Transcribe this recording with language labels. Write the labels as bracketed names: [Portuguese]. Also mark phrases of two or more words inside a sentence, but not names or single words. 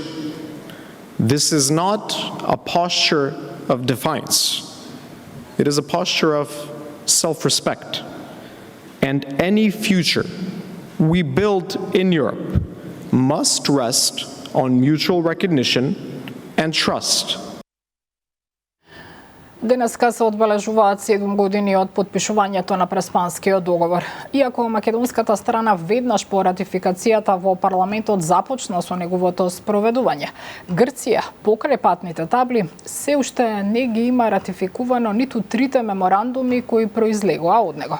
[English] This is not a posture of defiance. It is a posture of self-respect. And any future we build in Europe must rest on mutual recognition and trust. [Macedonian] Денеска се одбележуваат 7 години од потпишувањето на Преспанскиот договор. Иако македонската страна веднаш по ратификацијата во парламентот започна со неговото спроведување, Грција покрај патните табли се уште не ги има ратификувано ниту трите меморандуми кои произлегоа од него.